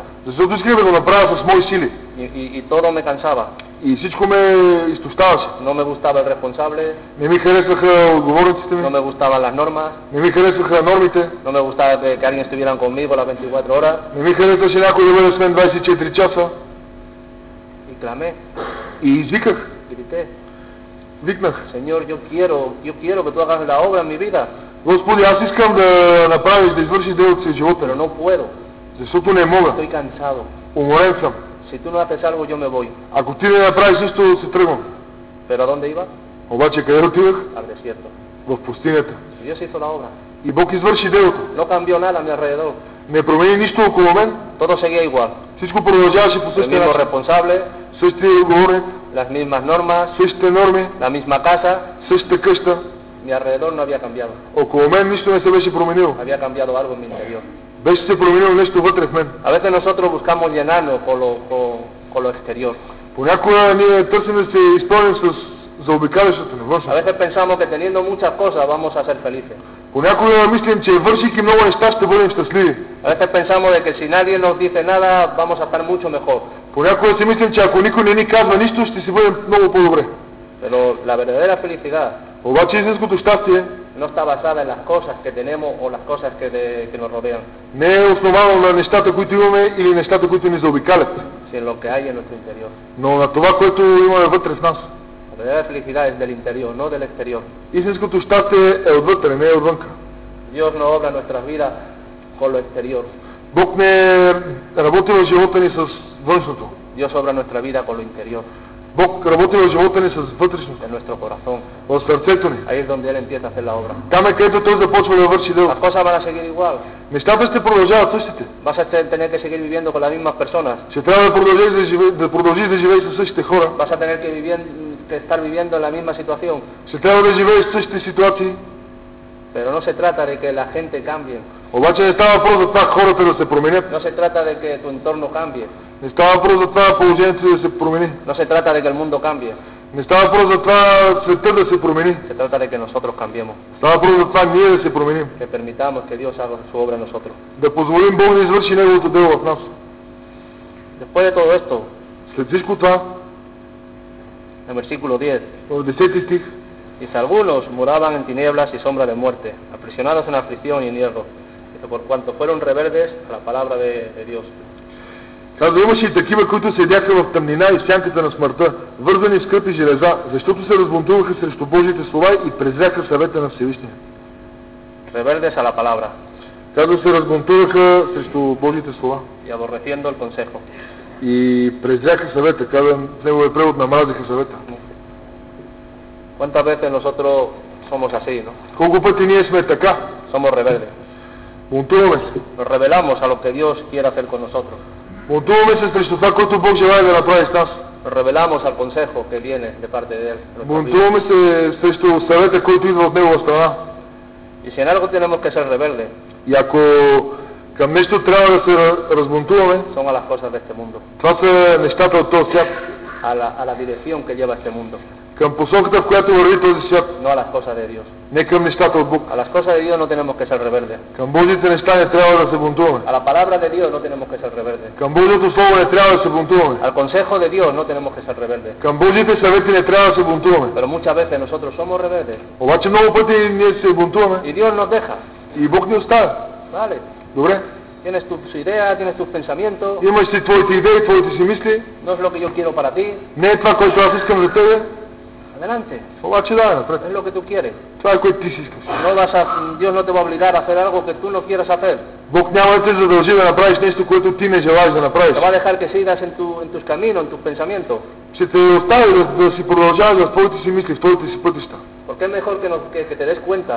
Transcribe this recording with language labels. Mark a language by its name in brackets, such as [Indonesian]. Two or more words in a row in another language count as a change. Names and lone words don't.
[Bulgarian] Защото исках да го направя с мои сили. [Spanish] Y todo me cansaba. [Bulgarian] И всичко ме изтощаваше. [Spanish] No me gustaba el responsable, [Bulgarian] Не ми харесваха отговорниците [Spanish] no [Bulgarian] ми. [Spanish] me gustaban las normas, [Bulgarian] Не ми харесваха нормите. [Spanish] no me gustaba que alguien estuviera conmigo las 24 horas. [Bulgarian] Не ми харесваше някой да бъде с мен 24 часа. [Spanish] Y clamé, [Bulgarian] И извиках. [Spanish] grité, [Bulgarian] Викнах. [Spanish] Señor, yo quiero que tú hagas la obra en mi vida, [Bulgarian] Господи, аз искам да направиш, да извършиш делото си в живота [Spanish] pero [Bulgarian] ми. [Spanish] no puedo, [Bulgarian] Защото не мога. [Spanish] estoy cansado. [Bulgarian] Уморен съм. [Spanish] Si tú no haces algo, yo me voy. [Bulgarian] Ако ти не направиш нищо, се тръгвам. [Spanish] ¿Pero a dónde iba? [Bulgarian] Обаче къде отивах? [Spanish] Al desierto. [Bulgarian] В пустинята. [Spanish] Y Dios hizo la obra. [Bulgarian] И Бог извърши делото. [Spanish] No cambió nada a mi alrededor. [Bulgarian] Не промени нищо около мен. [Spanish] Todo seguía igual. [Bulgarian] Всичко продължаваше по [Spanish] El [Bulgarian] същия [Spanish] mismo [Bulgarian] начин. [Spanish] responsable, [Bulgarian] Същия отговорник, [Spanish] las mismas normas, [Bulgarian] същите норми, [Spanish] la misma casa. [Bulgarian] същата къща. [Spanish] Mi alrededor no había cambiado. [Bulgarian] Около мен нищо не се беше променило. [Spanish] Había cambiado algo en mi interior. [Bulgarian] Беше се променило нещо вътре в мен. [Spanish] A veces nosotros buscamos llenarnos con lo exterior. [Bulgarian] Понякога ние търсим да се изпълним с заобикалящото ни [Spanish] A [Bulgarian] външно. [Spanish] veces pensamos que teniendo muchas cosas vamos a ser felices. [Bulgarian] Понякога мислим, че вършики много неща ще бъдем щастливи. [Spanish] A veces pensamos de que si nadie nos dice nada vamos a estar mucho mejor. [Bulgarian] Понякога си мислим, че ако никой не ни казва нищо, ще си бъдем много по-добре. [Spanish] Pero la verdadera felicidad [Bulgarian] Обаче истинското щастие [Spanish] no está basada en las cosas que tenemos o las cosas que nos rodean, [Bulgarian] не е основано на нещата, които имаме или нещата, които ни заобикалят, [Spanish] sino en lo que hay en nuestro interior. [Bulgarian] но на това, което имаме вътре в нас. [Spanish] La verdadera felicidad es del interior, no del exterior. [Bulgarian] Истинското щастие е отвътре, не е отвънка. [Spanish] Dios no obra en nuestras vidas con lo exterior. [Bulgarian] Бог не работи в живота ни с външното. [Spanish] Dios obra en nuestra vida con lo interior, [Bulgarian] Бог работи в живота ни с вътрешното, [Spanish] en nuestro corazón. [Bulgarian] в сърцето ни. [Spanish] Ahí es donde Él empieza a hacer la obra. [Bulgarian] Там е, където Той започва да върши дело. [Spanish] Las cosas van a seguir igual. [Bulgarian] Нещата ще продължават същите. [Spanish] Vas a tener que seguir viviendo con las mismas personas. [Bulgarian] Ще трябва да продължиш да живееш със същите хора. [Spanish] Vas a tener que estar viviendo en la misma situación. [Bulgarian] Ще трябва да живееш в същите ситуации. [Spanish] Pero no se trata de que la gente cambie. [Bulgarian] Обаче не става въпрос за това хората да се променят. [Spanish] No se trata de que tu entorno cambie. [Bulgarian] Не става въпрос за това положението да се промени. [Spanish] No se trata de que el mundo cambie. [Bulgarian] Не става въпрос за това света да се промени. [Spanish] Se trata de que nosotros cambiemos. [Bulgarian] Става въпрос за това ние да се променим. [Spanish] Que permitamos que Dios haga su obra en nosotros. [Bulgarian] Да позволим Бог да извърши Неговото дело в нас. [Spanish] Después de todo esto, [Bulgarian] След всичко това, [Spanish] en versículo 10, [Bulgarian] в 10 стих, [Spanish] dice, algunos moraban en tinieblas y sombra de muerte, aprisionados en aflicción y en hierro, dice, por cuanto fueron rebeldes a la palabra de Dios. [Bulgarian] казва, имаше и такива, които седяха в тъмнина и в сянката на смъртта, вързани в скъпи железа, защото се разбунтуваха срещу Божиите слова и презряха съвета на Всевишния. [Spanish] Rebeldes a la palabra [Bulgarian] Казва, се разбунтуваха срещу Божиите слова [Spanish] y aborreciendo el consejo. [Bulgarian] и презряха съвета, казва, в неговия превод намразиха съвета. [Spanish] ¿Cuántas veces nosotros somos así, no? [Bulgarian] Колко пъти ние сме така? [Spanish] Somos rebeldes. [Bulgarian] Бунтуваме се. [Spanish] Nos rebelamos a lo que Dios quiere hacer con nosotros. [Bulgarian] Бунтуваме се срещу това, което Бог желая да направи с нас. [Spanish] Nos rebelamos al consejo que viene de parte de Él. [Bulgarian] Бунтуваме се срещу съвета, който идва от Негова страна. [Spanish] Y si en algo tenemos que ser rebeldes, [Bulgarian] И ако към нещо трябва да се разбунтуваме, [Spanish] son a las cosas de este mundo, [Bulgarian] това са нещата от този свят, [Spanish] a la dirección que lleva este mundo. [Bulgarian] към посоката, в която върви този свят, [Spanish] no a las cosas de Dios. [Bulgarian] не към нещата от Бог. [Spanish] A las cosas de Dios no tenemos que ser rebeldes. [Bulgarian] Към Божите неща не трябва да се бунтуваме. [Spanish] A la palabra de Dios no tenemos que ser rebeldes. [Bulgarian] Към Божието Слово не трябва да се бунтуваме. [Spanish] Al consejo de Dios no tenemos que ser rebeldes. [Bulgarian] Към Божите съвети не трябва да се бунтуваме. [Spanish] Pero muchas veces nosotros somos rebeldes. [Bulgarian] Обаче много пъти ние се бунтуваме [Spanish] Y Dios nos deja. [Bulgarian] и Бог ни оставя. [Spanish] Vale. [Bulgarian] Добре? [Spanish] Tienes tus ideas, tienes tus pensamientos. [Bulgarian] Имаш си твоите идеи, твоите си мисли. [Spanish] No es lo que yo quiero para ti. [Bulgarian] Не е това, което аз искам за тебе. [Spanish] Adelante. [Bulgarian] Обаче да, напред. [Spanish] Es lo que tú quieres. [Bulgarian] Това е което ти си искаш. [Spanish] Dios no te va a obligar a hacer algo que tú no quieras hacer. [Bulgarian] Бог няма да те задължи да направиш нещо, което ти не желаеш да направиш. [Spanish] Te va a dejar que sigas en tus caminos, en tus pensamientos. [Bulgarian] Ще те остави да си продължаваш в твоите си мисли, в твоите си пътища. [Spanish] Porque es mejor que te des cuenta